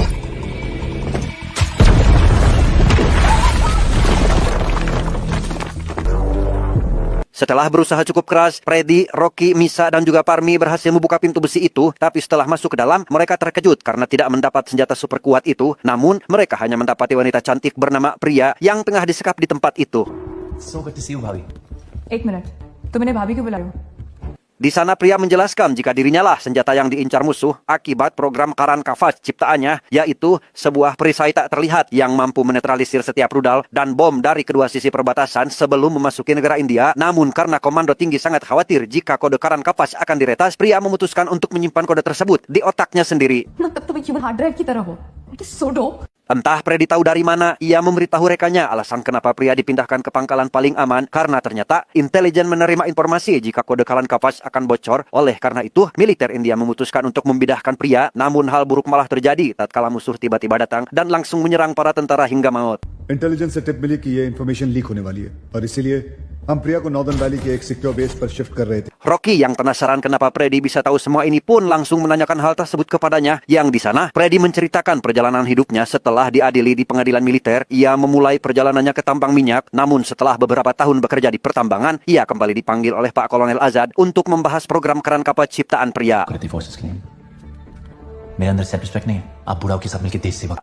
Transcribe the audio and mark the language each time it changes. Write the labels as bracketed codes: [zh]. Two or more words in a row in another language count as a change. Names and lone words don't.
[id] Setelah berusaha cukup keras, Freddy, Rocky, Misa, dan juga Parmi berhasil membuka pintu besi itu. Tapi setelah masuk ke dalam, mereka terkejut karena tidak mendapat senjata super kuat itu. Namun, mereka hanya mendapati wanita cantik bernama Priya yang tengah disekap di tempat itu. [en] So good to see you, [hi] भाभी. 1 मिनट, तुम इन्हें भाभी क्यों बुला रहे हो? [id] Di sana pria menjelaskan jika dirinya lah senjata yang diincar musuh akibat program Karan Kavach ciptaannya, yaitu sebuah perisai tak terlihat yang mampu menetralisir setiap rudal dan bom dari kedua sisi perbatasan sebelum memasuki negara India. Namun karena komando tinggi sangat khawatir jika kode Karan Kavach akan diretas, pria memutuskan untuk menyimpan kode tersebut di otaknya sendiri. [hi] मतलब तुम [en] human hard drive [hi] की तरह हो. [en] It is so dope. [id] Entah Freddy tahu dari mana, ia memberitahu rekannya alasan kenapa pria dipindahkan ke pangkalan paling aman karena ternyata intelijen menerima informasi jika kode Karan Kavach akan bocor. Oleh karena itu, militer India memutuskan untuk memindahkan pria, namun hal buruk malah terjadi tatkala musuh tiba-tiba datang dan langsung menyerang para tentara hingga maut. [hi] इंटेलिजेंस से टिप मिली कि ये [en] information leak [hi] होने वाली है और इसीलिए हम प्रिया को [en] northern valley [hi] के एक [en] secure base [hi] पर शिफ्ट कर रहे थे. [id] Rocky yang penasaran kenapa Freddy bisa tahu semua ini pun langsung menanyakan hal tersebut kepadanya. Yang di sana, Freddy menceritakan perjalanan hidupnya setelah diadili di pengadilan militer. Ia memulai perjalanannya ke tambang minyak, namun setelah beberapa tahun bekerja di pertambangan, ia kembali dipanggil oleh Pak Kolonel Azad untuk membahas program Karan Kavach ciptaan pria. [hi] करती फोर्सेस के लिए मेरे अंदर [en] self respect [hi] नहीं है. आप बुढ़ाओं के साथ मिलकर देश सेवा.